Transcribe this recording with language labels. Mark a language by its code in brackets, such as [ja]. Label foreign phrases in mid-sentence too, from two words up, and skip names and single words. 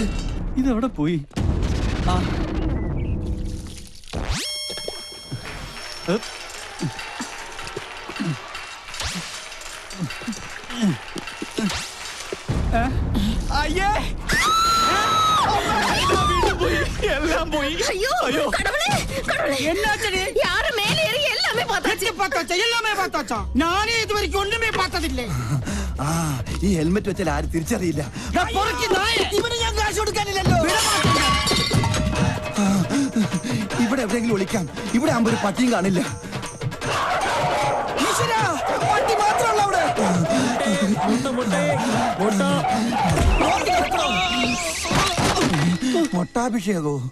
[ml] ഇതെവിടെ പോയി? അയ്യേ, എല്ലാം പോയി. [ta] ஐயோ கடவுளே கடவுளே என்னாச்சு? யாரு மேலே ஏறி எல்லாமே பார்த்தாச்சா? நானே இதுவரைக்கும் ஒண்ணுமே பார்த்ததில்லை. [ml] ഈ ഹെൽമെറ്റ് വെച്ചാൽ ആരും തിരിച്ചറിയില്ല. ഇവന് ഞാൻ കാശ് കൊടുക്കാനില്ലല്ലോ. ഇവിടെ എവിടെയെങ്കിലും ഒളിക്കാം. ഇവിടെ ആകുമ്പോ ഒരു പട്ടിയും കാണില്ല. പട്ടി മാത്രമല്ല അവിടെ. മൊട്ടാഭിഷേകോ?